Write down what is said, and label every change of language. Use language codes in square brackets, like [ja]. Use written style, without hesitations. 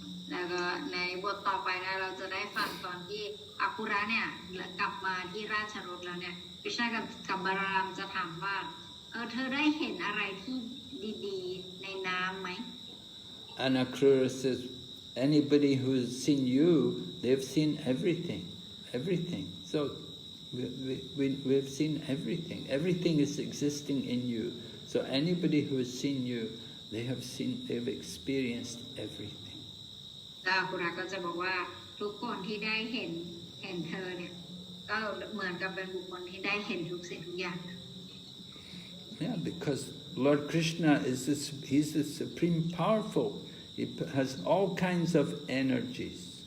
[th] แล้วก็ในบทต่อไปนะเราจะได้ฟังตอนที่อาคุระเนี่ยกลับมาที่ราชรถแล้วเนี่ยกฤษณะกับบารามจะถามว่าเธอได้เห็นอะไรที่ดีๆในน้ำไหม [en] And Akrura says, anybody who's seen you, they've seen everything, everything. So we've seen everything. Everything is existing in you. So anybody who has seen you, they've experienced everything. [th] อาคุระก็จะบอกว่าทุกคนที่ได้เห็นเธอเนี่ยก็เหมือนกับเป็นบุคคลที่ได้เห็นทุกสิ่งทุกอย่าง [en] Yeah, because Lord Krishna he's the supreme powerful. He has all kinds of energies.